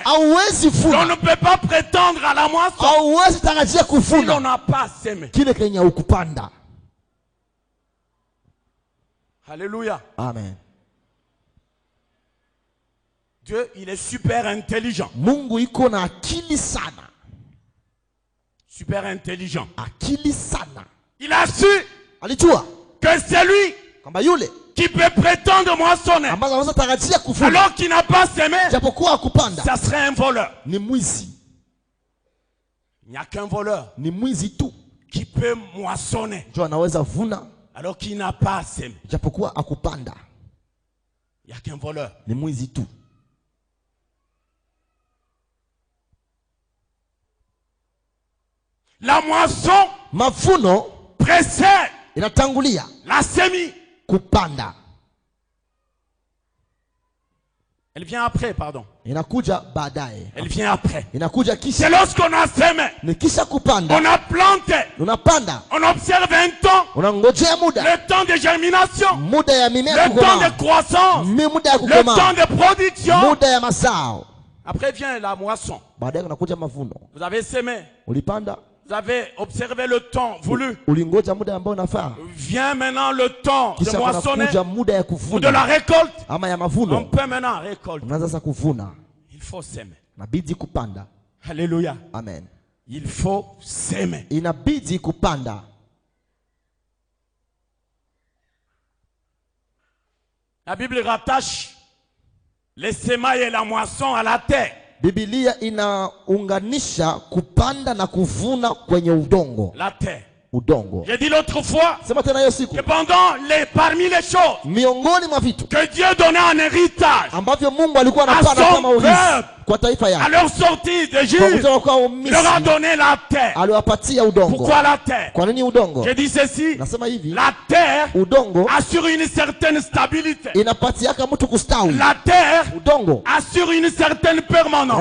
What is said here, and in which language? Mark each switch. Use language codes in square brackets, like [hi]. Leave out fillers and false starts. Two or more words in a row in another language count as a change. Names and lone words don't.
[fr] On ne peut pas prétendre à la moisson si l'on n'a pas sémé. Alléluia. [sw] Amen. [fr] Dieu, il est super intelligent. [sw] Mungu iko na akili sana. [fr] Super intelligent. [sw] Akili sana. [fr] Il a su [sw] alijua [fr] que c'est lui qui peut prétendre moissonner alors qu'il n'a pas semé. Ça serait un voleur. [sw] Ni mwizi. [fr] Il n'y a qu'un voleur qui peut moissonner alors qu'il n'a pas semé. Il n'y a qu'un voleur. [sw] Ni mwizi tu. [fr] La moisson [sw] mavuno [fr] précède [sw] inatangulia [fr] la semi. [sw] Kupanda. [fr] Elle vient après, pardon. [sw] Inakuja baadaye. [fr] Elle vient après. [sw] Inakuja kisha. [fr] C'est lorsqu'on a semé. [sw] Ni kisha kupanda. [fr] On a planté. [sw] Unapanda. [fr] On observe un temps. [sw] Unangojea muda. [fr] Le temps de germination. [sw] Muda ya mimea kukoma. [fr] Le temps de croissance. [sw] Muda ya kukoma. [fr] Le temps de production. [sw] Muda ya mazao. [fr] Après vient la moisson. [sw] Baadaye kunakuja mavuno. [fr] Vous avez semé. [sw] Ulipanda. [fr] Vous avez observé le temps voulu. [sw] Ulingoja muda ambao unafaa. [fr] Vient maintenant le temps de moissonner [sw] muda ya kuvuna. [fr] Ou de la récolte. [sw] Ama ya mavuno. [fr] On peut maintenant récolter. [sw] Unaanza sasa kuvuna. [fr] Il faut s'aimer. [sw] Inabidi kupanda. [fr] Alléluia. [sw] Amen. [fr] Il faut s'aimer. [sw] Inabidi kupanda. [fr] La Bible rattache les semailles et la moisson à la terre. [sw] Biblia inaunganisha kupanda na kuvuna kwenye udongo. [fr] La terre. [sw] Udongo. [fr] J'ai dit l'autre fois que parmi les choses [sw] miongoni mwa vitu [fr] que Dieu donnait en héritage [sw] ambavyo Mungu alikuwa anapana kama urithi [fr] À leur sortie d'Égypte, il leur a donné la terre. Pourquoi la terre? Je dis ceci, la terre assure une certaine stabilité. La terre assure une certaine permanence.